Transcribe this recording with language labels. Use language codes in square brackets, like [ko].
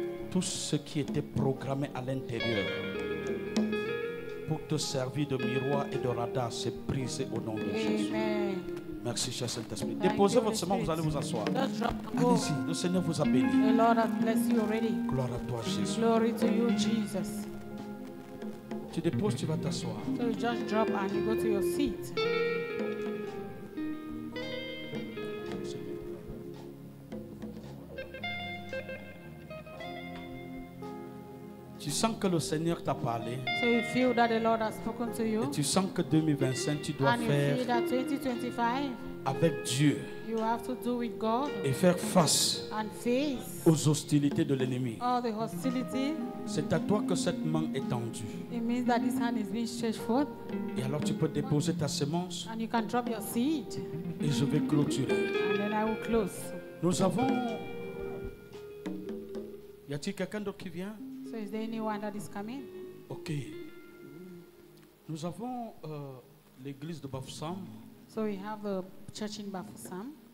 [fr] Tout ce qui était programmé à l'intérieur pour te servir de miroir et de radar, c'est brisé au nom de Jésus. Merci, cher Saint-Esprit. Déposez votre semence, vous allez vous asseoir. Allez-y, le Seigneur vous a béni. Gloire à toi, Jésus. [en] Glory to you, Jesus. [fr] Tu déposes, tu vas t'asseoir. [en] So you just drop and you go to your seat. [fr] Tu sens que le Seigneur t'a parlé. [en] So you feel that the Lord has spoken to you. [fr] Et tu sens que 2025, tu dois faire [en] feel that 2025, [fr] avec Dieu. [en] You have to do with God [fr] et faire face aux hostilités de l'ennemi. C'est à toi que cette main est tendue. [en] It means that this hand is being stretched forth. [fr] Et alors tu peux déposer ta semence. [en] And you can drop your seed. [fr] Et je vais clôturer. [en] And then I will close. [fr] Nous avons... Y a-t-il quelqu'un d'autre qui vient? [en] So is there anyone that is coming? Ok. [fr] Nous avons l'église de Bafoussam. [en] So we have a church in Bafoussam.